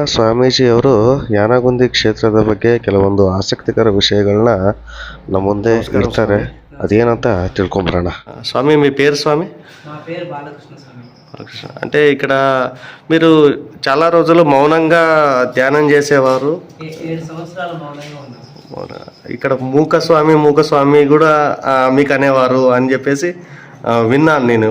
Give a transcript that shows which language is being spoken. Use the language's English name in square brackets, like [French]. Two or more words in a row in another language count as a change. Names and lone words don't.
[Kannada] ಸ್ವಾಮೀಜಿಯವರು ಯಾನಗುಂದಿ ಕ್ಷೇತ್ರದ ಬಗ್ಗೆ ಕೆಲವೊಂದು ಆಸಕ್ತಿಕರ ವಿಷಯಗಳನ್ನ ನಮ್ಮ ಮುಂದೆ ಇರ್ತಾರೆ. ಅದೇನಂತ ತಿಳ್ಕೊಂಬರೋಣ. ಸ್ವಾಮಿ, [Telugu] మీ పేరు స్వామి? మా పేరు బాలకృష్ణ స్వామి. బాలకృష్ణ అంటే ఇక్కడ మీరు చాలా రోజులు మౌనంగా ధ్యానం చేసేవారు. 7 సంవత్సరాలు మౌనంగా ఉన్నాను. ఇక్కడ మూకస్వామి కూడా మీకు అనేవారు అని చెప్పేసి విన్నాను నేను.